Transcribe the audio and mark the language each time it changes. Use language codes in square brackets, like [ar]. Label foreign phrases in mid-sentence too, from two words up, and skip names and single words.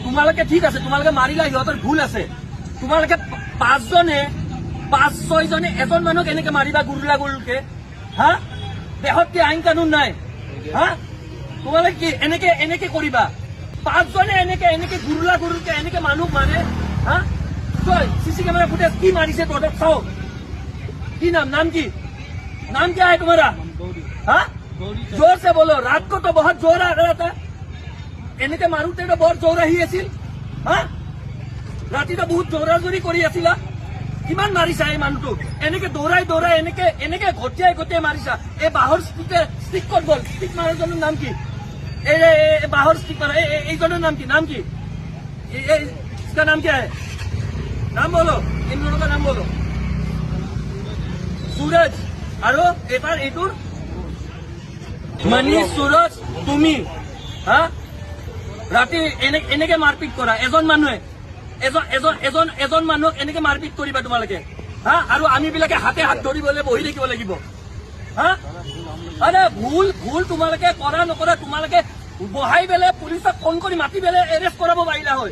[as] তোমালোকে ঠিক আছে, তোমালোকে মাৰিলা, সিহঁতৰ ভুল আছে। তোমালোকে 5-6 জনে এজন মানুহক এনেকে মাৰিবা গুৰুলকে? হা, দেশত কি আইন কানুন নাই? হা, তোমালোকে কি এনেকে কৰিবা? 5 জনে এনেকে গুৰুলকে এনেকে মানুহ মাৰে? হা, চিচি কেমেৰা ফুটেজ কি মাৰিছে তহঁতক চাও। [hi] কি नाम की? नाम क्या है तुम्हारा? हाँ, जोर से बोलो। रात को तो बहुत जोर आ रहा था, [as] এনেকে মাৰোতে তো বহুত জোৰ আহি আছিল। হা, ৰাতি তো বহুত জোৰাজোৰি কৰি আছিলা। কিমান মাৰিছা এই মানুহটোক? এনেকে দৌৰাই এনেকে ঘটিয়াই মাৰিছা। এই বাঁহৰ ষ্টিক ক'ত গ'ল? ষ্টিক মাৰাজনৰ নাম কি? এই বাঁহৰ ষ্টিক মাৰা এইজনৰ নাম কি? [hi] इसका नाम क्या है? नाम बोलो, इन दोनों का नाम बोलो। [as] सूरज আৰু এইটোৰ মনীষ, सूरज, তুমি। হা, ৰাতি এনেকে মাৰপিট কৰা এজন মানুহে, এজন মানুহক এনেকে মাৰপিট কৰিবা তোমালোকে? হা, আৰু আমি বিলাকে হাতে হাত ধৰিবলৈ বহি থাকিব লাগিব? হা, আৰে ভুল তোমালোকে কৰা নকৰা, তোমালোকে বহাই পেলাই পুলিচক ফোন কৰি মাতি পেলাই এৰেষ্ট কৰাব পাৰিলা হয়।